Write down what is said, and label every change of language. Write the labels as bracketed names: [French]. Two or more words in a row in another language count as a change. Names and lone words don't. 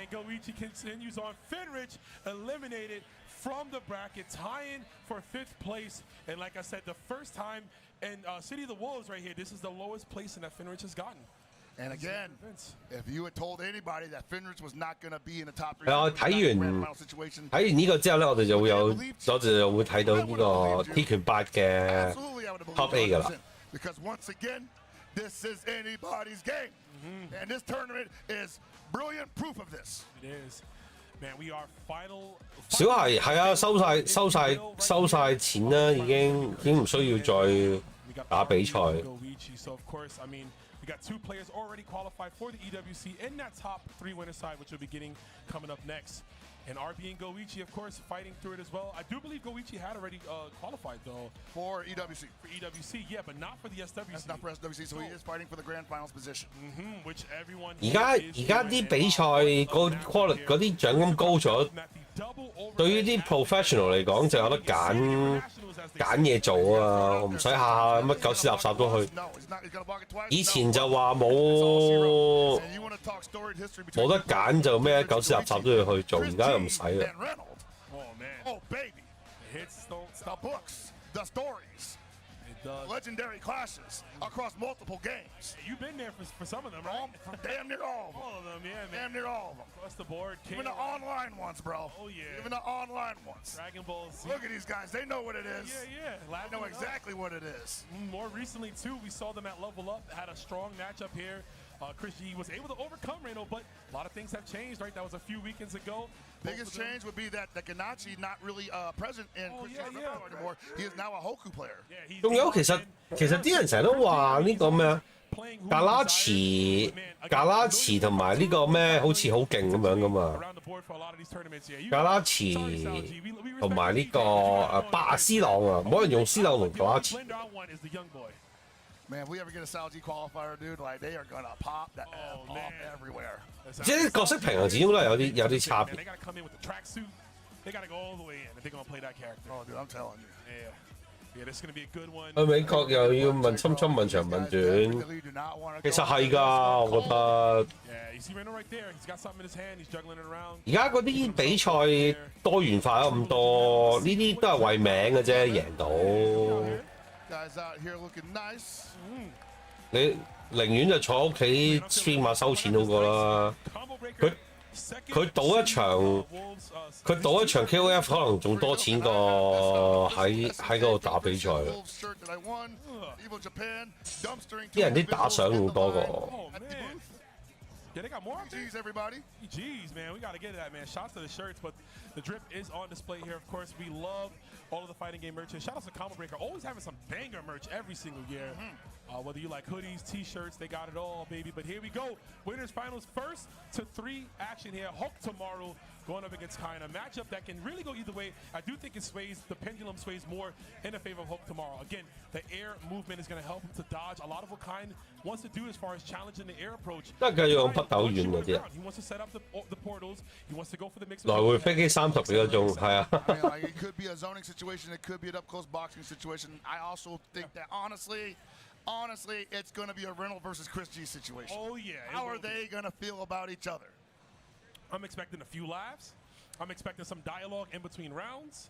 [English] Goichi continues on. Finrich eliminated from the bracket, tying for 5th place. And like I said, the first time in City of the Wolves right here, this is the lowest placing that Finrich has gotten. And again, if you had told anybody that Fenris was not going to be in the top 3, [Cantonese] 係啊，睇完呢個之後咧，我哋就會有，我哋就會睇到呢個 Tekken 8嘅 [English] Top A [Cantonese] 㗎啦。 [English] Because once again, this is anybody's game. And this tournament is brilliant proof of this. It is. Man, we are final. [Cantonese] 小孩係啊，收晒錢啦，已經唔需要再打比賽。 [English] So of course, I mean, we got 2 players already qualified for the EWC in that top 3 winner side, which will be getting coming up next. And RB and Goichi, of course, fighting through it as well. I do believe Goichi had already qualified, though. For EWC. For EWC, yeah, but not for the SWC. That's not for SWC, so he is fighting for the grand finals position. Which everyone [Cantonese] 而家啲比賽嗰啲獎金高咗，對於啲 professional 嚟講就有得揀嘢做啊，我唔使下下乜狗屎垃圾都去。以前就話冇得揀就咩狗屎垃圾都要去做，而家又唔使啦。 [English] Oh baby, the books, the stories. Legendary clashes across multiple games. You've been there for some of them, right? Damn near all of them. All of them, yeah, man. Damn near all of them. Across the board. Even the online ones, bro. Oh, yeah. Even the online ones. Dragon Ball Z. Look at these guys. They know what it is. Yeah. They know exactly what it is. More recently, too, we saw them at Level Up. Had a strong matchup here. Chris G was able to overcome Reno, but a lot of things have changed, right? That was a few weekends ago. Biggest change would be that Tekken8 not really present in anymore. He is now a Hoku player. [Cantonese] 仲有其實啲人成日都話呢個咩啊，格拉茨同埋呢個咩好似好勁咁樣噶嘛，格拉茨同埋呢個巴斯朗啊，冇人用斯朗同格拉茨。 [English] Man, if we ever get a Saudi qualifier, dude, like they are gonna pop that off everywhere. [Cantonese] 即係角色平衡始終都係有啲差別。 [English] They gotta come in with the tracksuit. They gotta go all the way in if they're gonna play that character. Oh, dude, I'm telling you. Yeah, this is gonna be a good one. [Cantonese] 去美國又要問侵問長問短，其實係㗎，我覺得。 [English] Yeah, you see Reno right there. He's got something in his hand. He's juggling it around. [Cantonese] 而家嗰啲比賽多元化咗咁多，呢啲都係為名嘅啫，贏到。 [English] Guys out here looking nice. [Cantonese] 你寧願就坐屋企 stream 下收錢好過啦。佢賭一場 KOF 可能仲多錢過喺嗰度打比賽啦。啲人啲打賞好多個。 [English] Yeah, they got more up there. Jeez, everybody. Jeez, man, we got to get to that, man. Shots to the shirts, but the drip is on display here. Of course, we love all of the fighting game merch. Shout out to Combo Breaker, always having some banger merch every single year. Whether you like hoodies, T-shirts, they got it all, baby. But here we go. Winners finals first to 3 action here. Hulk tomorrow going up against Kaina. A matchup that can really go either way. I do think the pendulum sways more in the favor of Hulk tomorrow. Again, the air movement is going to help him to dodge a lot of what Kaina wants to do as far as challenging the air approach. [Cantonese] 都係繼續用北斗遠嗰啲啊。 [English] He wants to set up the portals. He wants to go for the mix. [Cantonese] 來回飛機30幾個鐘，係啊。 [English] I mean, like, it could be a zoning situation. It could be an up-close boxing situation. I also think that honestly, it's going to be a Reynolds versus Chris G situation. Oh yeah. How are they going to feel about each other? I'm expecting a few laughs. I'm expecting some dialogue in between rounds.